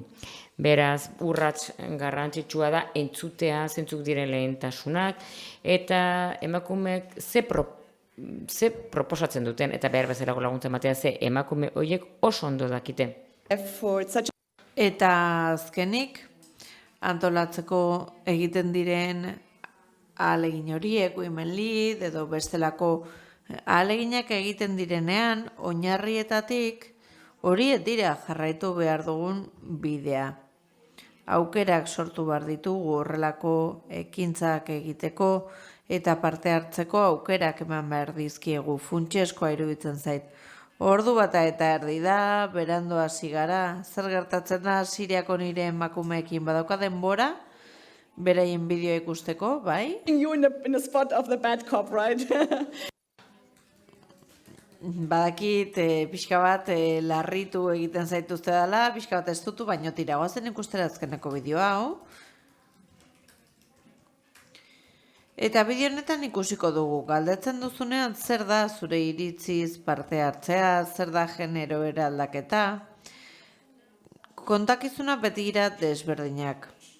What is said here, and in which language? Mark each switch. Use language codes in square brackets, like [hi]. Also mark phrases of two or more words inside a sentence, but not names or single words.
[eu] Beraz, urrats garrantzitsua da entzutea zeintzuk diren lehentasunak, eta emakumeek ze proposatzen duten, eta behar bezalako laguntza ematea ze emakume horiek oso ondo dakite. Eta azkenik, antolatzeko egiten diren ahalegin horiek, [en] women lead [eu] edo bestelako ahaleginak egiten direnean, oinarrietatik horiek dira jarraitu behar dugun bidea. Aukerak sortu behar ditugu horrelako ekintzak egiteko eta parte hartzeko aukerak eman behar dizkiegu, funtsezkoa iruditzen zait. Ordu bata eta erdi da, berandu hasi gara, zer gertatzen da Siriako nire emakumeekin badauka denbora, beraien bideoa ikusteko, bai? [en] You in the spot of the bad cop, right? [eu] Badakit, pixka bat larritu egiten zaituzte dela, pixka bat ez dutu, baino tira, goazen ikustera azkeneko bideoa, hau. Eta bideo honetan ikusiko dugu, galdetzen duzunean zer da zure iritziz parte hartzea, zer da genero eraldaketa, kontakizuna beti ira desberdinak.